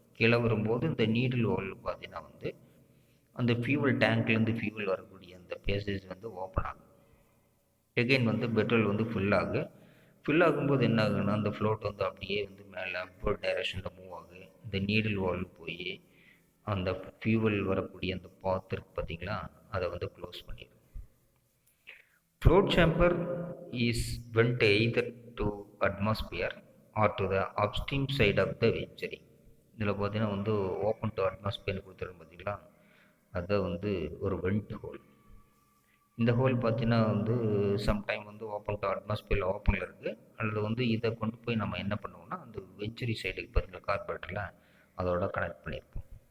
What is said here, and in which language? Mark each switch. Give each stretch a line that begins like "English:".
Tamil: கீழே வரும்போது இந்த நீடில் வால்வ் பார்த்தீங்கன்னா வந்து அந்த ஃபியூவல் டேங்க்லேருந்து ஃபியூவல் வரக்கூடிய அந்த பேசேஜ் வந்து ஓப்பன் ஆகும். எகெயின் வந்து பெட்ரோல் வந்து ஃபில் ஆகும்போது என்ன ஆகுன்னா அந்த ஃப்ளோட் வந்து அப்படியே வந்து மேலே அப்வர்ட் டைரெக்ஷனில் மூவ் ஆகும். இந்த நீடில் வால்வ் போய் அந்த ஃபியூவல் வரக்கூடிய அந்த பாத் இருக்குது பார்த்தீங்களா, அதை வந்து க்ளோஸ் பண்ணிடும்.
English: Float chamber is vent either to atmosphere or to the upstream side of the venturi.
Tamil: இதில் பார்த்தீங்கன்னா வந்து ஓப்பன் டு அட்மாஸ்பியர் கொடுத்துருக்கோம் பார்த்தீங்களா, அதை வந்து ஒரு வெண்ட் ஹோல். இந்த ஹோல் பார்த்தீங்கன்னா வந்து சம்டைம் வந்து ஓப்பன் டு அட்மாஸ்பியரில் ஓப்பனில் இருக்குது, அல்லது வந்து இதை கொண்டு போய் நம்ம என்ன பண்ணுவோம்னா அந்த வெஞ்சுரி சைடுக்கு பார்த்தீங்கன்னா கார்பரேட்டரில் அதோட கனெக்ட் பண்ணியிருப்போம்.